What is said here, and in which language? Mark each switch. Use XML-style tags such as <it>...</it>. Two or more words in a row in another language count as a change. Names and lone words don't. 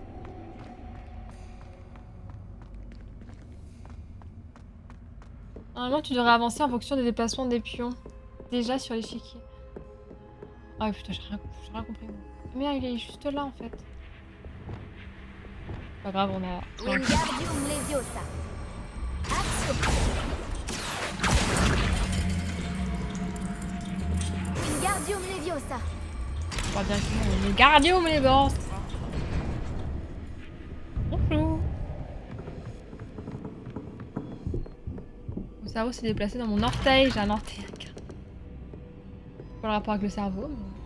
<fr>Normalement tu devrais avancer en fonction des déplacements des pions. Déjà sur l'échiquier. Ah ouais, putain, j'ai rien compris. Mais il est juste là en fait. Pas grave, on a... Wingardium Leviosa. Action. Wingardium Leviosa. Pas bien que Wingardium Leviosa. Bonjour. Mon cerveau s'est déplacé dans mon orteil. J'ai un orteil. Pas le rapport avec le cerveau, mais...</fr>